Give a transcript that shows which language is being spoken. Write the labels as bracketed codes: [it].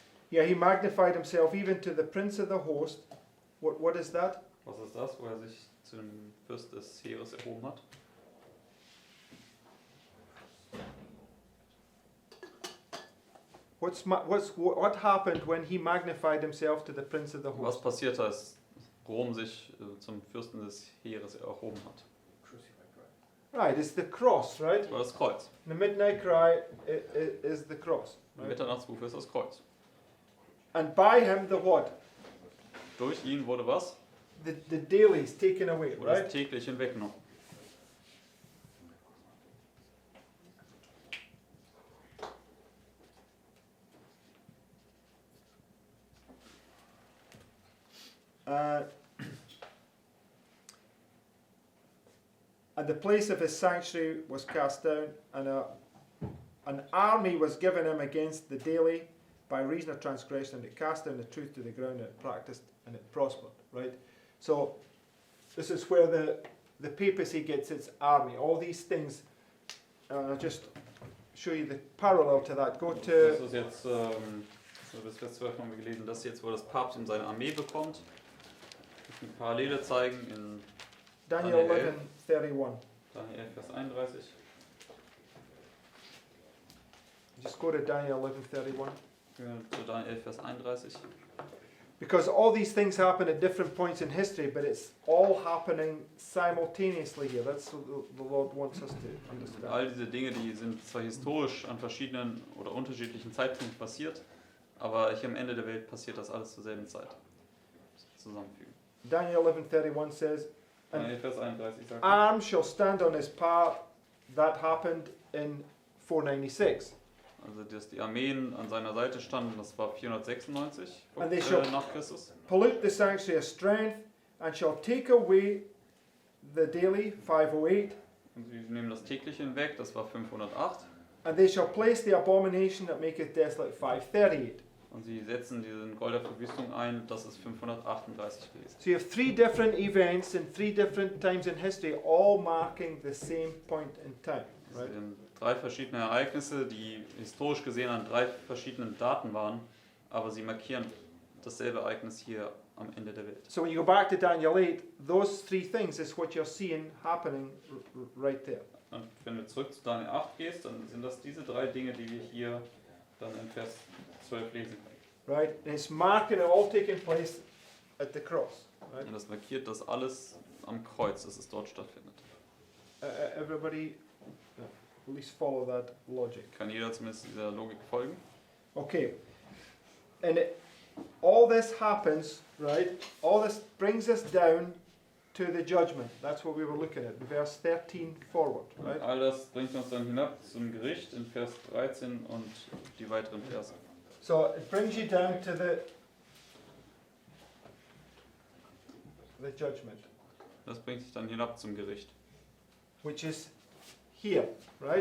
[en] Yeah, he magnified himself even to the prince of the host. What is that? [de] Was ist das, wo er sich zu dem Fürst des Heeres erhoben hat? [en] What happened when he magnified himself to the prince of the [de] Was [en] host? [de] passiert, als Rom sich zum Fürsten des Heeres erhoben hat? [en] Right, it's the cross, right? [de] Das war das Kreuz. [en] The midnight cry is the cross, [de] Der [en] right? [de] Mitternachtsruf ist das Kreuz. [en] And by him the what? [de] Durch ihn wurde was? [en] The daily is taken away, [de] Wurde das [en] right? [de] täglich hinweggenommen. [en] And the place of his sanctuary was cast down, and an army was given him against the daily by reason of transgression, and it cast down the truth to the ground, and it practiced, and it prospered, right? So this is where the papacy gets its army. All these things, I'll just show you the parallel to that. Go [de] Das [en] to [de] ist jetzt, so bis Vers 12 haben wir gelesen, das jetzt, wo das Papsttum seine Armee bekommt. Ich möchte eine Parallele zeigen in Daniel Daniel 11:31. Daniel 11, Vers 31. [en] Just go to Daniel 11:31. [de] Zu Daniel 11, Vers 31. [en] Because all these things happen at different points in history, but it's all happening simultaneously here. That's what the Lord wants us to understand. [de] All diese Dinge, die sind zwar historisch an verschiedenen oder unterschiedlichen Zeitpunkten passiert, aber hier am Ende der Welt passiert das alles zur selben Zeit. Zusammenfügen. [en] Daniel 11:31 says, [de] Daniel Vers 31 sagt, [en] "Arms shall stand on his part." That happened in 496. [de] also dass die Armeen an seiner Seite standen, das war 496 [en] And they shall- [de] nach Christus. [en] Pollute the sanctuary of strength, and shall take away the daily 508, [de] Und sie nehmen das tägliche hinweg, das war 508. [en] and they shall place the abomination that maketh desolate 538. [de] Und sie setzen diese Gold der Verwüstung ein, das ist 538 gewesen. [en] So you have 3 different events in 3 different times in history, all marking the same point in time, [de] Das [en] right? [de] sind 3 verschiedene Ereignisse, die historisch gesehen an 3 verschiedenen Daten waren, aber sie markieren dasselbe Ereignis hier am Ende der Welt. [en] So when you go back to Daniel 8, those 3 things is what you're seeing happening right there. [de] Und wenn du zurück zu Daniel 8 gehst, dann sind das diese 3 Dinge, die wir hier dann in Vers 12 lesen können. [en] Right? And it's marking it all taking place at the cross. Right? [de] Und das markiert das alles am Kreuz, dass es dort stattfindet. [en] Everybody, at least follow that logic. [de] Kann jeder zumindest dieser Logik folgen? [en] Okay. And all this happens, right? All this brings us down to the judgment. That's what we were looking at, in verse 13 forward, [de] Und [en] right? [de] all das bringt uns dann hinab zum Gericht in Vers 13 und die weiteren Verse. [en] So it brings you down to the judgment, [de] Das bringt dich dann hinab zum Gericht. [en] which is here, right?